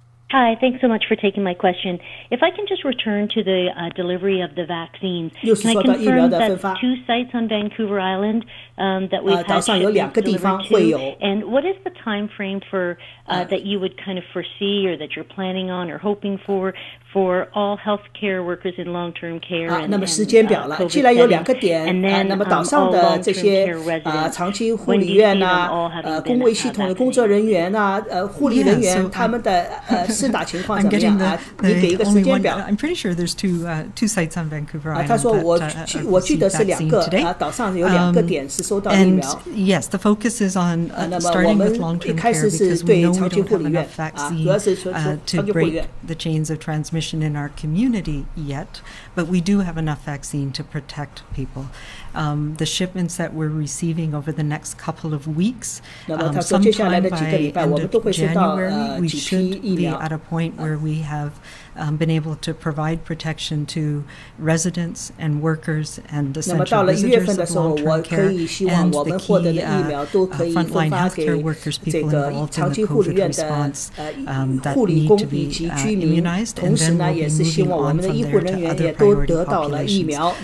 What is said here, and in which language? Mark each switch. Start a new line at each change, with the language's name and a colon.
English: Hi, thanks so much for taking my question. If I can just return to the delivery of the vaccines, can I confirm that 2 sites on Vancouver Island that we've had delivered to? And what is the time frame for that you would kind of foresee, or that you're planning on or hoping for all healthcare workers in long-term care and
Chinese: 那么时间表了，既然有2个点，那么岛上的这些长期护理院公卫系统的工作人员护理人员，他们的施打情况怎么样啊？你给一个时间表。
English: I'm pretty sure there's two sites on Vancouver Island.
Chinese: 他说我记得是2个岛上有2个点是收到疫苗。
English: Yes, the focus is on starting with long-term care because we know we don't have enough vaccine to break the chains of transmission in our community yet, but we do have enough vaccine to protect people. The shipments that we're receiving over the next couple of weeks, sometime by end of January, we should be at a point where we have been able to provide protection to residents and workers and essential visitors of long-term care and the key frontline healthcare workers, people involved in the COVID response that need to be immunized, and then we'll be moving on from there to other priority populations.